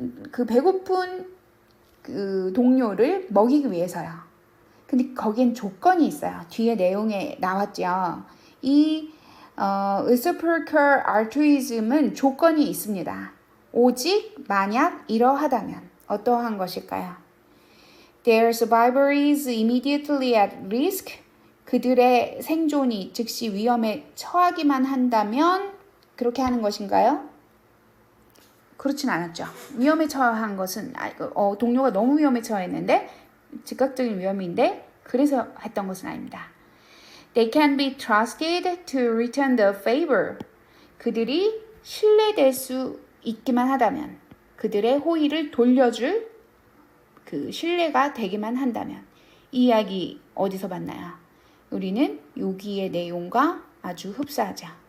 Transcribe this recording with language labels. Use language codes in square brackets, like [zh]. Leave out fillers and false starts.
[ko] 그 배고픈 그 동료를 먹이기 위해서요. 근데 거기엔 조건이 있어요. 뒤에 내용에 나왔죠. 이 reciprocal altruism은 조건이 있습니다. 오직 만약 이러하다면 어떠한 것일까요? [en] Their survival is immediately at risk. [ko] 그들의 생존이 즉시 위험에 처하기만 한다면 그렇게 하는 것인가요? 그렇진 않았죠. 위험에 처한 것은 동료가 너무 위험에 처했는데 즉각적인 위험인데 그래서 했던 것은 아닙니다. [en] They can be trusted to return the favor. [ko] 그들이 신뢰될 수 있기만 하다면, 그들의 호의를 돌려줄 그 신뢰가 되기만 한다면. 이 이야기 어디서 봤나요? 우리는 여기의 내용과 아주 흡사하죠.